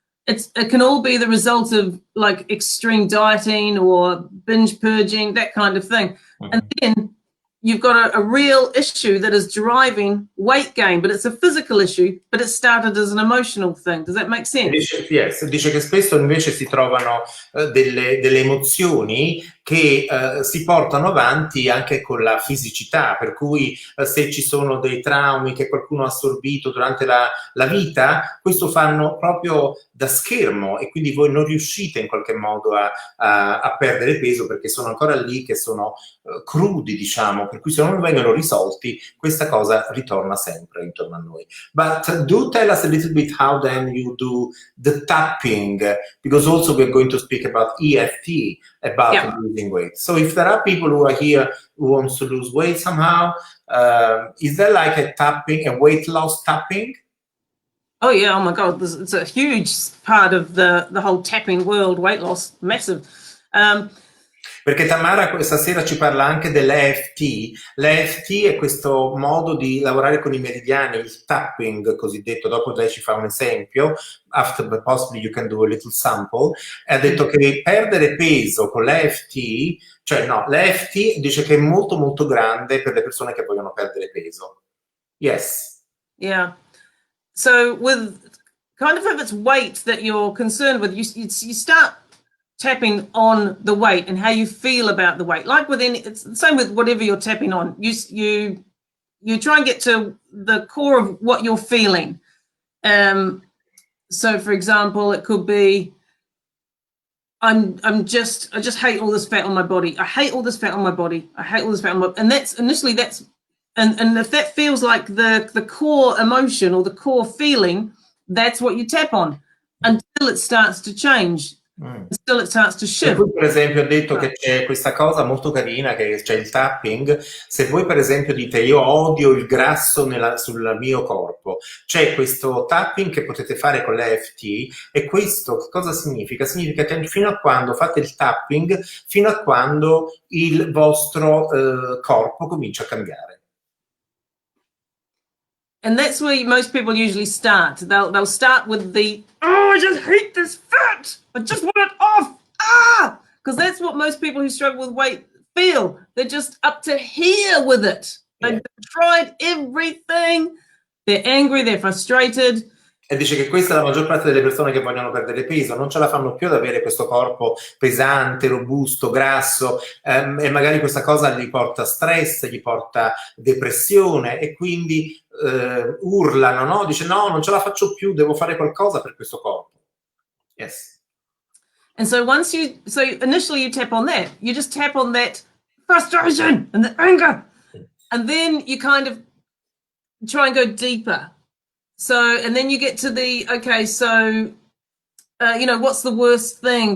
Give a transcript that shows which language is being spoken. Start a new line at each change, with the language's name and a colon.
English: It can all be the result of like extreme dieting or binge purging, that kind of thing. Mm-hmm. And then you've got a real issue that is driving weight gain, but it's a physical issue, but it started as an emotional thing. Does that make sense?
Italian: Dice che spesso invece si trovano delle emozioni che si portano avanti anche con la fisicità, per cui se ci sono dei traumi che qualcuno ha assorbito durante la vita, questo fanno proprio da schermo e quindi voi non riuscite in qualche modo a perdere peso perché sono ancora lì, che sono crudi, diciamo, per cui se non vengono risolti questa cosa ritorna sempre intorno a noi.
English: But do tell us a little bit how then you do the tapping, because also we're going to speak about EFT, about losing weight. So if there are people who are here who wants to lose weight somehow, is there like a weight loss tapping? Oh yeah, oh my God, it's a huge part of the whole tapping world, weight loss, massive.
Italian: Perché Tamara questa sera ci parla anche dell'EFT. L'EFT è questo modo di lavorare con i meridiani, il tapping cosiddetto. Dopo lei ci fa un esempio,
English: after possibly you can do a little sample.
Italian: E ha detto che perdere peso con l'EFT, l'EFT dice che è molto molto grande per le persone che vogliono perdere peso.
English: Yes. Yeah. So with kind of if it's weight that you're concerned with, you start tapping on the weight and how you feel about the weight. Like it's the same with whatever you're tapping on. You you try and get to the core of what you're feeling. So for example, it could be, I just hate all this fat on my body. I hate all this fat on my body. I hate all this fat on my body. And that's initially and if that feels like the core emotion or the core feeling, that's what you tap on until it starts to change. Until it starts to shift.
Italian: Per esempio ho detto che c'è questa cosa molto carina che c'è il tapping. Se voi per esempio dite io odio il grasso sul mio corpo, c'è questo tapping che potete fare con l'EFT e questo che cosa significa? Significa che fino a quando fate il tapping, fino a quando il vostro corpo comincia a cambiare.
English: And that's where most people usually start. They'll start with the, oh, I just hate this fat. I just want it off. Ah! Because that's what most people who struggle with weight feel. They're just up to here with it. They've tried everything. They're angry, they're frustrated.
Italian: E dice che questa è la maggior parte delle persone che vogliono perdere peso, non ce la fanno più ad avere questo corpo pesante, robusto, grasso, e magari questa cosa gli porta stress, gli porta depressione e quindi urlano, no? Dice no, non ce la faccio più, devo fare qualcosa per questo corpo.
English: Yes. And so initially you tap on that. You just tap on that frustration and the anger. And then you kind of try and go deeper. So, and then you get to the, okay, so, what's the worst thing?